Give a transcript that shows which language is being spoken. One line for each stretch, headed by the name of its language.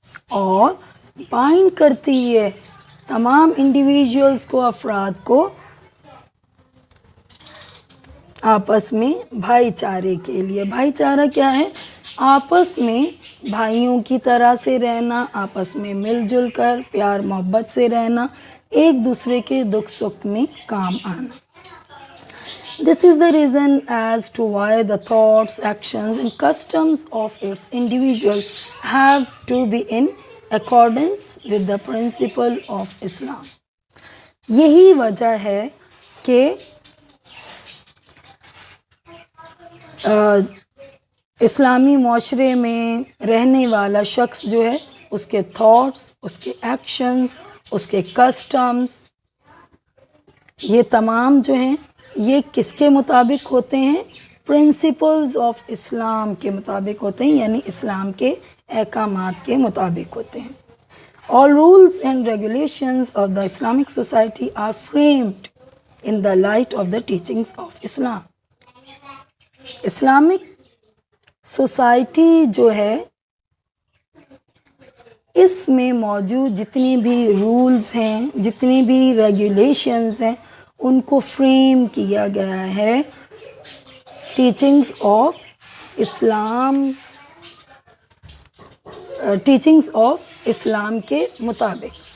Urdu: اور بائنڈ کرتی ہے تمام انڈیویژولز کو، افراد کو آپس میں بھائی چارے کے لیے. بھائی چارہ کیا ہے؟ آپس میں بھائیوں کی طرح سے رہنا، آپس میں مل جل کر پیار محبت سے رہنا، ایک دوسرے کے دکھ سکھ میں کام آنا.
English: This is the reason as to why the thoughts, actions and customs of its individuals have to be in accordance with the principle of Islam.
Urdu: یہی وجہ ہے کہ اسلامی معاشرے میں رہنے والا شخص جو ہے اس کے تھاٹس، اس کے ایکشنز، اس کے کسٹمز، یہ تمام جو ہیں یہ کس کے مطابق ہوتے ہیں؟ پرنسپلز آف اسلام کے مطابق ہوتے ہیں، یعنی اسلام کے احکامات کے مطابق ہوتے ہیں.
English: All rules and regulations of the Islamic society are framed in the light of the teachings of Islam.
Urdu: Islamic society جو ہے اس میں موجود جتنی بھی رولز ہیں، جتنی بھی ریگولیشنز ہیں، ان کو فریم کیا گیا ہے teachings of Islam, teachings of اسلام کے مطابق.